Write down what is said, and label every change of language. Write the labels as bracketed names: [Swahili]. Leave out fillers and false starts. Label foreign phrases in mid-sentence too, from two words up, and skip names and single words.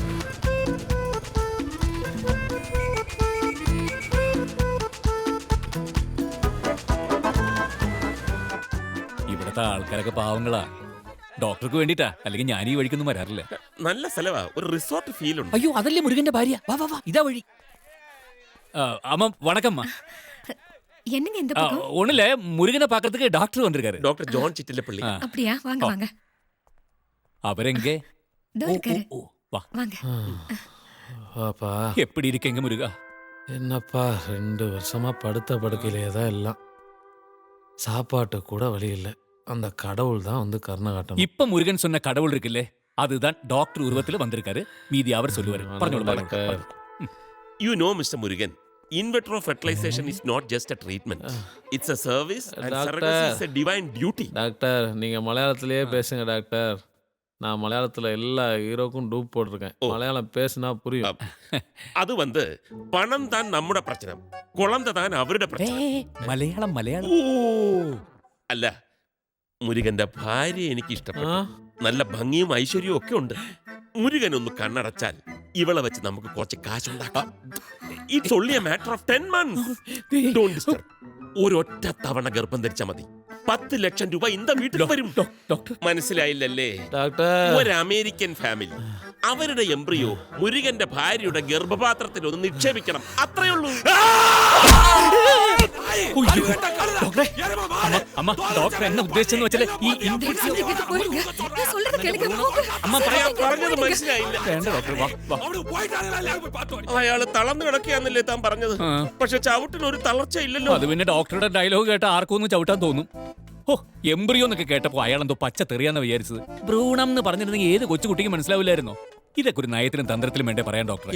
[Malayalam] ഇവിടത്തെ ആൾക്കാരൊക്കെ പാവങ്ങളാ. ഡോക്ടർക്ക് വേണ്ടിട്ടാ, അല്ലെങ്കിൽ ഞാൻ ഈ വഴിക്കൊന്നും വരാറില്ല. നല്ല സ്ഥലവാ. ഒരു റിസോർട്ട് ഫീൽ ഉണ്ട്. അയ്യോ അതല്ലേ മുരുകന്റെ ഭാര്യ. വാ വാ വാ, ഇതാ വഴി. അമ്മ വണക്കമ്മ. [Tamil] என்னங்க இந்த பக்கம்? ஒண்ணுல முருகனை பாக்கிறதுக்கு டாக்டர் வந்திருக்காரு. ഡോക്ടർ ജോൺ ചിറ്റിലപ്പള്ളി. அப்படியா? வாங்க வாங்க. அவரெங்கே? இதோ இருக்காரு. வா வாங்க. அப்பா எப்படி இருக்கீங்க முருகா? என்னப்பா 2 வருஷமா படுத்த படுக்கையிலே தான் எல்லாம். சாப்பாட்டு கூட வழி இல்லை. அந்த கடவுள் தான் வந்து கருணை காட்டணும். இப்ப முருகன் சொன்ன கடவுள் இருக்குல்ல, அதுதான் டாக்டர் உருவத்துல வந்திருக்காரு. மீதி அவர் சொல்லுவாரு. [Malayalam] പറഞ്ഞോളൂ പറഞ്ഞോളൂ. [English] You know, Mr. Murugan, in vitro fertilization is not just a treatment. It's a service and Doctor. surrogacy is a divine duty. [Tamil] டாக்டர் நீங்கள் மலையாளத்திலேயே பேசுங்க டாக்டர். நான் மலையாளத்தில் எல்லா ஹீரோக்கும் டூப் போட்டிருக்கேன். மலையாளம் பேசுனா புரியும். அது வந்து பணம் தான் [Malayalam] നമ്മുടെ പ്രശ്നം, [Tamil] குழந்தை தான் [Malayalam] അവരുടെ പ്രശ്നം. മലയാളം മലയാളം. അല്ല, മുരുകന്റെ ഭാര്യ എനിക്ക് ഇഷ്ടപ്പെട്ടു. നല്ല ഭംഗിയും ഐശ്വര്യവും ഒക്കെ ഉണ്ട്. മുരുകൻ ഒന്ന് കണ്ണടച്ചാൽ ഇവളെ വെച്ച് നമുക്ക് കുറച്ച് കാശുണ്ടാക്കാം. [English] It's only a matter of 10 months. Don't disturb. [Malayalam] ഒരൊറ്റ തവണ ഗർഭം ധരിച്ചാൽ മതി. 10 ലക്ഷം രൂപ ഇന്ത വീട്ടിൽ വരും. ഡോക്ടർ മനസ്സിലായില്ലല്ലേ? [Tamil] டாக்டர் [Malayalam] ഒരു അമേരിക്കൻ ഫാമിലി അവരുടെ എംബ്രിയോ മുരുകന്റെ ഭാര്യയുടെ ഗർഭപാത്രത്തിൽ ഒന്ന് നിക്ഷേപിക്കണം. അത്രയേ ഉള്ളൂ. അമ്മ ഡോക്ടർ എന്നെ ഉദ്ദേശിച്ചെന്ന് വെച്ചാൽ ഈ [Tamil] போயிடுங்க. நான் சொல்றது கேளுங்க. போங்க. [Malayalam] അമ്മ പറയാൻ പറഞ്ഞത് മനസ്സിലായില്ല. വേണ്ട ഡോക്ടർ, വാ വാ. അയാള് തളർന്നു കിടക്കുകയാന്നല്ലേ താൻ പറഞ്ഞത്? ആ. പക്ഷെ ചവിട്ടിന് ഒരു തളർച്ച ഇല്ലല്ലോ. അത് പിന്നെ ഡോക്ടറുടെ ഡയലോഗ് കേട്ട ആർക്കും ഒന്ന് ചവിട്ടാൻ തോന്നും. ഓ എംബ്രിയോ എന്നൊക്കെ കേട്ടപ്പോ അയാൾ എന്തോ പച്ച തെറിയാന്ന് വിചാരിച്ചത്. ഭ്രൂണം എന്ന് പറഞ്ഞിരുന്നെങ്കിൽ ഏത് കൊച്ചുകുട്ടിക്ക് മനസ്സിലാവില്ലായിരുന്നോ? ഇതൊക്കെ ഒരു നയത്തിലും തന്ത്രത്തിലും വേണ്ടേ പറയാൻ ഡോക്ടറെ?